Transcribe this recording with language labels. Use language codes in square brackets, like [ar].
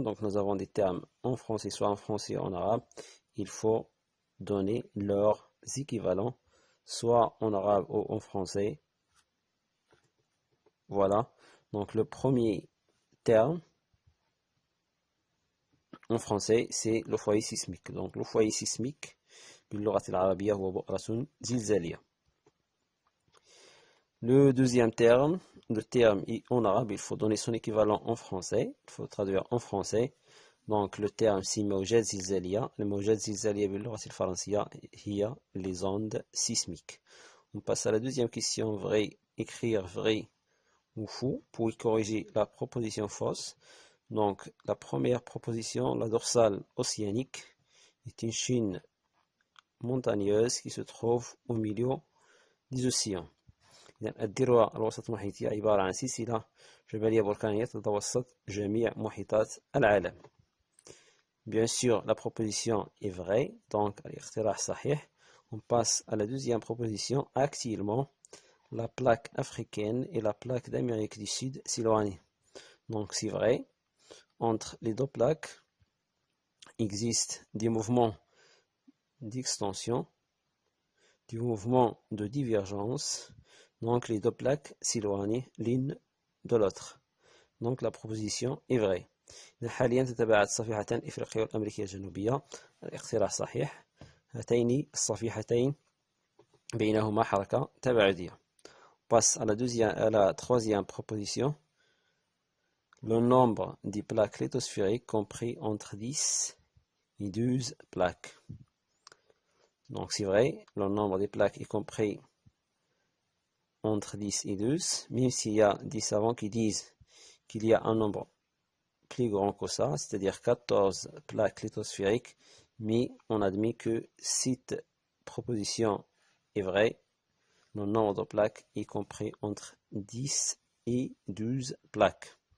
[fr] Donc nous avons des termes en français, soit en français ou en arabe. Il faut donner leurs équivalents, soit en arabe ou en français. Voilà, donc le premier terme en français, c'est le foyer sismique. Donc le foyer sismique, [ar] باللغة العربية هو بؤرة زلزالية. [fr] Le deuxième terme, le terme en arabe, il faut donner son équivalent en français. Il faut traduire en français. Donc le terme c'est موجات زلزالية. [ar] الموجات الزلزالية باللغة الفرنسية هي les ondes sismiques. [fr] On passe à la deuxième question, vrai, écrire vrai ou faux pour y corriger la proposition fausse. Donc la première proposition, la dorsale océanique est une chaîne montagneuse qui se trouve au milieu des océans. [ar] الذروة الوسط المحيطية عبارة عن سلسلة جبلية بركانية تتوسط جميع محيطات العالم. [fr] Bien sûr, la proposition est vraie, donc [ar] الاقتراح صحيح. [fr] On passe à la deuxième proposition. Actuellement, la plaque africaine et la plaque d'Amérique du Sud s'éloignent. Donc c'est vrai, entre les deux plaques existent des mouvements d'extension, des mouvements de divergence, donc les deux plaques s'éloignent l'une de l'autre. Donc la proposition est vraie. [ar] حاليا تتباعد الصفيحتان الإفريقية والأمريكية الجنوبية. الاقتراح صحيح. هاتين الصفيحتين بينهما حركة تباعدية. [fr] Passe à la troisième proposition. Le nombre des plaques lithosphériques compris entre 10 et 12 plaques. Donc c'est vrai, le nombre des plaques est compris entre 10 et 12, même s'il y a des savants qui disent qu'il y a un nombre plus grand que ça, c'est-à-dire 14 plaques lithosphériques, mais on admet que cette proposition est vraie, le nombre de plaques est compris entre 10 et 12 plaques.